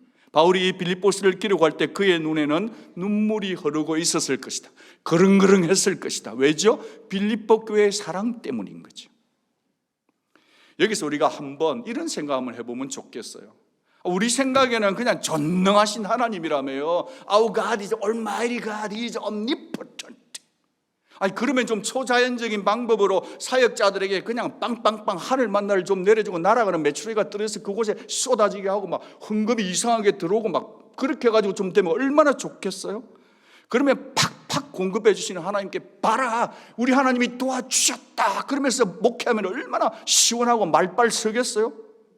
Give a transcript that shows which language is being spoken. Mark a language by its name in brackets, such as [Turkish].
[Korean] 바울이 이 빌립보스를 기록할 때 그의 눈에는 눈물이 흐르고 있었을 것이다. 그릉그릉했을 것이다. 왜죠? 빌립보 교회의 사랑 때문인 거죠. 여기서 우리가 한번 이런 생각을 해보면 좋겠어요. 우리 생각에는 그냥 전능하신 하나님이라며요. [English] Our God is Almighty God, He is omnipotent. [Korean] 아니, 그러면 좀 초자연적인 방법으로 사역자들에게 그냥 빵빵빵 하늘 만나를 좀 내려주고 날아가는 메추리가 떨어져서 그곳에 쏟아지게 하고 막 헌금이 이상하게 들어오고 막 그렇게 해가지고 좀 되면 얼마나 좋겠어요? 그러면 팍팍 공급해 주시는 하나님께 봐라, 우리 하나님이 도와주셨다 그러면서 목회하면 얼마나 시원하고 말빨 서겠어요?